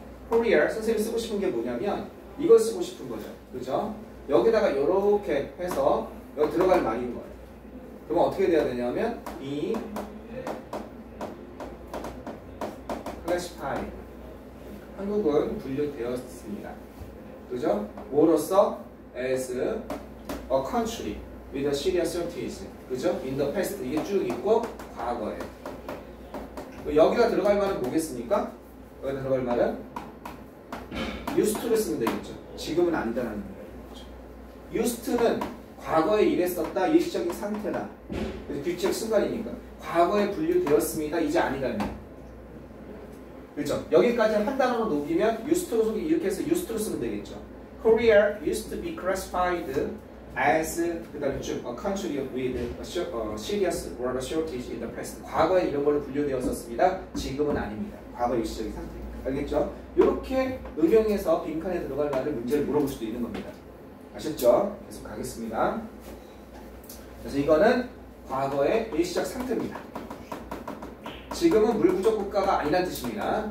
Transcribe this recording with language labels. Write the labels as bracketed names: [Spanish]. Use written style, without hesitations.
[Korean] Korea 선생님이 쓰고 싶은 게 뭐냐면 이걸 쓰고 싶은 거죠. 그죠? 여기다가 이렇게 해서 여기 들어갈 말인 거예요. 그러면 어떻게 돼야 되냐면 [English] be classified. [Korean] 한국은 분류되었습니다. 그죠? 뭐로써? [English] as a country with a serious certainty. [Korean] 그죠? [English] in the past. [Korean] 이게 쭉 있고 과거에. 여기가 들어갈 말은 뭐겠습니까? 여기가 들어갈 말은 used to를 쓰면 되겠죠. 지금은 아니다라는 거죠. used to는 과거에 이랬었다, 일시적인 상태다. 그래서 규칙 순간이니까. 과거에 분류되었습니다. 이제 아니다는. 그렇죠? 여기까지 한 단어로 녹이면 used to 속에 이렇게 해서 used to를 쓰면 되겠죠. [English] Korea used to be classified as [Korean] 그다음에 쭉 [English] a country with a serious water shortage in the past. [Korean] 과거에 이런 걸로 분류되었었습니다. 지금은 아닙니다. 과거 일시적인 상태입니다. 알겠죠? 이렇게 응용해서 빈칸에 들어갈 만한 문제를 물어볼 수도 있는 겁니다. 아셨죠? 계속 가겠습니다. 그래서 이거는 과거의 일시적 상태입니다. 지금은 물 부족 국가가 아니란 뜻입니다.